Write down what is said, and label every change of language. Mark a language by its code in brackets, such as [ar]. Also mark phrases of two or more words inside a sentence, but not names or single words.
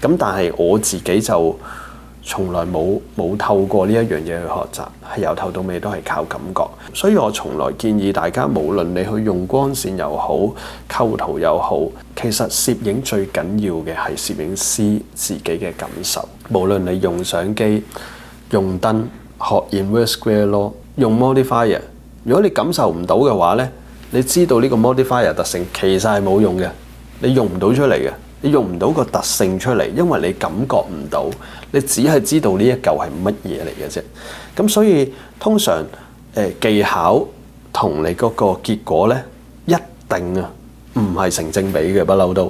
[yue] 咁但係我自己就從來冇透過呢一樣嘢去學習，係由頭到尾都係靠感覺。所以我從來建議大家，無論你去用光線又好，構圖又好，其實攝影最緊要嘅係攝影師自己嘅感受。無論你用相機、用燈、學 [en] inverse square law、 [yue] 用 modifier， 如果你感受唔到嘅話呢，你知道呢個 modifier 特性其實係冇用嘅，你用唔到出嚟嘅。你用唔到個特性出嚟，因為你感覺唔到，你只係知道呢一嚿係乜嘢嚟嘅啫。咁所以通常技巧同你嗰個結果呢，一定啊唔係成正比嘅，不嬲都。